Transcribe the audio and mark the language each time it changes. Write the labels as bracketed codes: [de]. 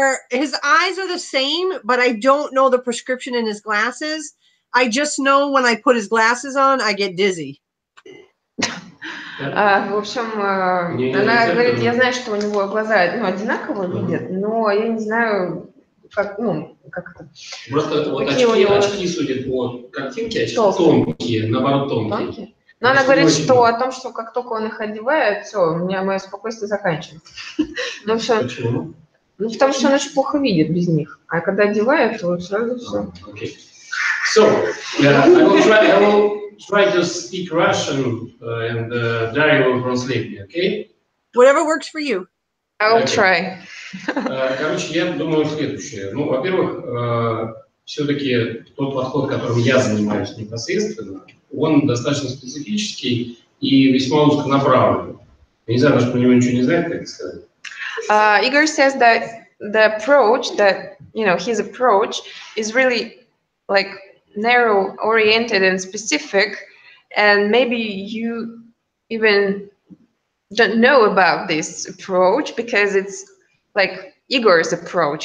[en] His eyes are the same, but I don't know the prescription in his glasses. I just know when I put his glasses on, I get dizzy. [ru] В общем, она говорит, я знаю, что у него глаза одинаково видят, но я не знаю, как, как это. Просто вот очки судят по картинке, очки тонкие, наоборот тонкие. Но она говорит, что о том, что как только он их одевает, все, у меня мое спокойствие заканчивается. Почему? Потому что он очень плохо видит без них. А когда одевает, то сразу все. [en] Okay. So, I will try to speak Russian and Daria will translate me, okay? Whatever works for you. I will try. [ru] Короче, я думаю следующее. Ну, во-первых, все-таки тот подход, которым я занимаюсь непосредственно, он достаточно специфический и весьма узконаправленный. Не знаю, даже про него ничего не знает, как сказать. [en] Igor says that the approach, his approach is really like narrow oriented and specific, and maybe you even don't know about this approach because it's like Igor's approach.